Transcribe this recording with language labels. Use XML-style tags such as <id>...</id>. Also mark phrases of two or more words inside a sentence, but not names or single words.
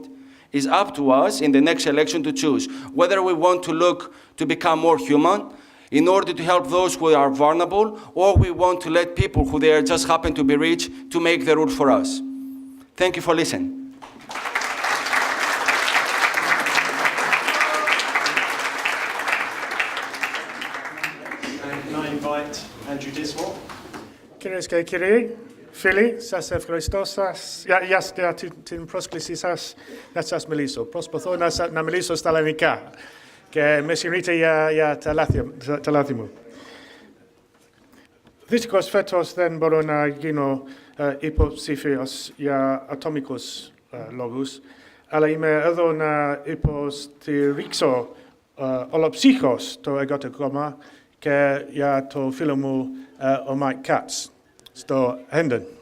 <en>It's up to us in the next election to choose whether we want to look to become more human in order to help those who are vulnerable, or we want to let people who they just happen to be rich to make the rules for us. Thank you for listening. And I invite Andrew Dismore.</en> <el>Κυρίες και κύριοι, φίλοι, σας ευχαριστώ για την πρόσκλησή σας να σας μιλήσω. Προσπαθώ να μιλήσω στα ελληνικά και με συγχωρείτε για τα λάθη μου. Δυστυχώς φέτος δεν μπορώ να γίνω υποψήφιος για ατομικούς λόγους, αλλά είμαι εδώ να υποστηρίξω ολοψύχως το Εργατικό Κόμμα και για το φίλο μου ο Katz στο Hendon.</el>